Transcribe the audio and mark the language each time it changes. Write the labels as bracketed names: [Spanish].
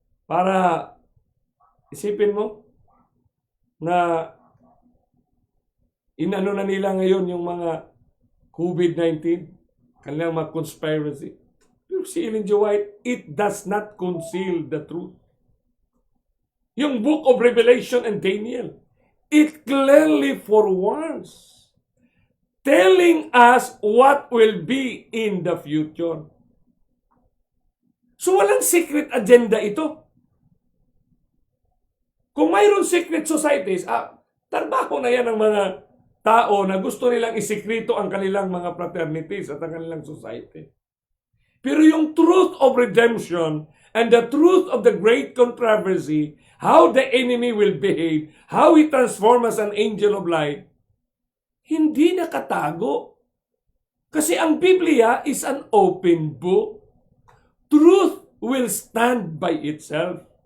[Filipino] Para isipin mo na inano na nila ngayon yung mga COVID-19, kanilang mga conspiracy. Pero si Ellen G. [English] White, it does not conceal the truth. [Filipino] Yung [English] book of Revelation and Daniel, it clearly forewarns, telling us what will be in the future. [Filipino] So walang secret agenda ito. Kung mayroon secret societies, trabaho na yan ng mga tao na gusto nilang isekrito ang kanilang mga fraternities at ang kanilang society. Pero yung [English] truth of redemption and the truth of the great controversy, how the enemy will behave, how he transforms as an angel of light, [Filipino] hindi nakatago. Kasi ang Biblia [English] is an open book. Truth will stand by itself.